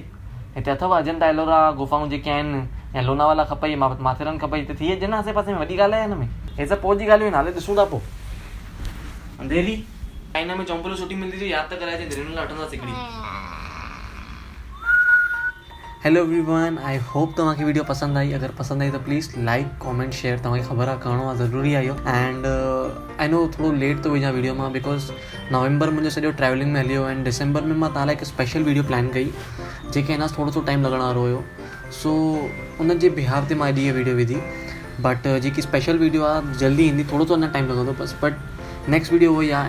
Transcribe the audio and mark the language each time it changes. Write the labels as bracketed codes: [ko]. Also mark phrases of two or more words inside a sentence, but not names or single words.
[sd] हिते अथव अजंता एलोरा गुफाऊं जेके आहिनि, या लोनावाला खपई, माथेरन खपई, हिते थी अचे न आसे पासे में। वॾी ॻाल्हि आहे हिन में, हे सभु पोइ जी ॻाल्हियूं आहिनि, हाले ॾिसूं था पोइ। अंधेरी चाइना में चौंपलूं सुठी मिलंदी थी, यादि त कराइजे, धीरे लाइ वठंदासीं हिकिड़ी। [en] hello everyone, I hope [sd] तव्हांखे वीडियो पसंदि आई। अगरि पसंदि आई त [en] please like comment share, [sd] तव्हांखे ख़बर आहे करिणो आहे, ज़रूरी आहे इहो। [en] and I know [sd] थोरो लेट थो विझां वीडियो मां, बिकॉज नवंबर मुंहिंजो सॼो ट्रैवलिंग में हली वियो, एंड दिसंबर में मां तव्हां लाइ हिकु [en] special video plan [sd] कई, जेके अञा थोरो सो टाइम लॻण वारो हुयो। सो उन जे बिहाफ ते मां अॼु इहा वीडियो विधी, बट जेकी [en] special video [sd] आहे जल्दी ईंदी, थोरो सो अञा टाइम लॻंदो बसि, [en] but next video [sd] उहो ई आहे।